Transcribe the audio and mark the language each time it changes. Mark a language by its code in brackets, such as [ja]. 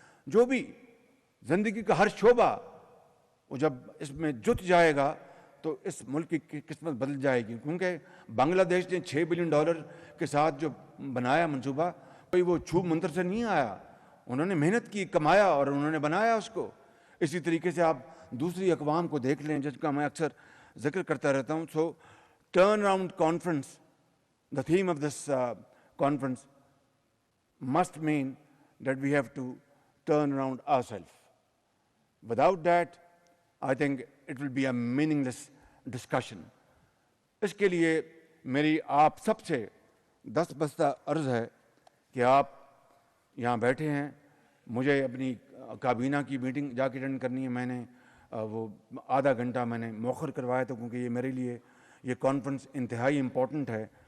[ur] جو بھی زندگی کا ہر شعبہ وہ جب اس میں جت جائے گا تو اس ملک کی قسمت بدل جائے گی. کیونکہ بنگلہ دیش نے $6 بلین کے ساتھ جو بنایا منصوبہ, کوئی وہ چھوپ منتر سے نہیں آیا. انہوں نے محنت کی, کمایا اور انہوں نے بنایا اس کو. اسی طریقے سے آپ دوسری اقوام کو دیکھ لیں جس کا میں اکثر ذکر کرتا رہتا ہوں. [en] So turn around conference, the theme of this conference must mean that we have to turn around ourselves. Without that, I think it will be a meaningless discussion. [ur] اس کے لیے میری آپ سب سے دست بستہ عرض ہے کہ آپ یہاں بیٹھے ہیں، مجھے اپنی کابینہ کی میٹنگ جا کے اٹینڈ کرنی ہے، میں نے وہ آدھا گھنٹہ میں نے مؤخر کروایا تھا کیونکہ یہ میرے لیے یہ کانفرنس انتہائی امپورٹنٹ ہے،